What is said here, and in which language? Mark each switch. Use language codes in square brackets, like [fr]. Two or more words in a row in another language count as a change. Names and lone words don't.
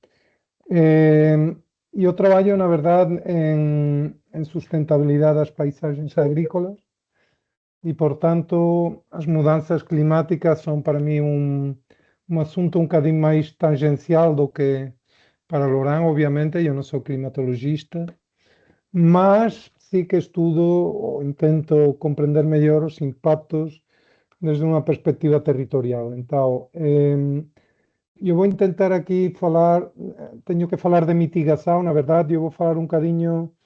[gl] E eu traballo, na verdade, en sustentabilidade das paisagens agrícolas e, portanto, [pt] as mudanças climáticas são para mim um assunto um bocadinho mais tangencial do que para Loran, obviamente. Eu não sou climatologista, [gl] mas sí que estudo ou intento compreender mellor os impactos desde unha perspectiva territorial. Então, eu vou intentar aquí falar, teño que falar de mitigación, na verdade, eu vou falar un cadiño